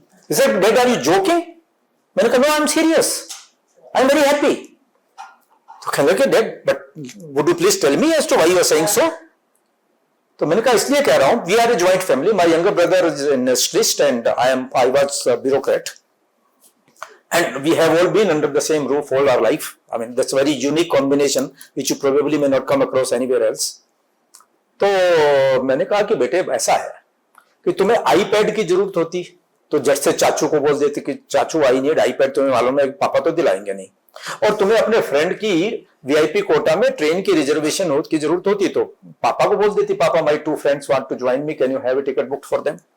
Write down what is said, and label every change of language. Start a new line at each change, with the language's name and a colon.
English: Dad are you joking?
Hindi: मैंने कहा
English: No I am serious, I am very happy.
Hindi: तो कहने लगे
English: Dad but would you please tell me as to why you are saying so.
Hindi: तो मैंने कहा इसलिए कह रहा हूं,
English: We are a joint family, my younger brother is industrialist and I was bureaucrat and we have all been under the same roof all our life. I mean that's a very unique combination which you probably may not come across anywhere else.
Hindi: तो मैंने कहा कि बेटे ऐसा है कि तुम्हें iPad की जरूरत होती तो झट से चाचू को बोल देते कि चाचू
English: I need iPad,
Hindi: तुम्हें मालूम है पापा तो दिलाएंगे नहीं। और तुम्हें अपने फ्रेंड की वीआईपी कोटा में ट्रेन की रिजर्वेशन की जरूरत होती तो पापा को बोल देती,
English: पापा my 2 friends want to join me, can you have a ticket booked for them.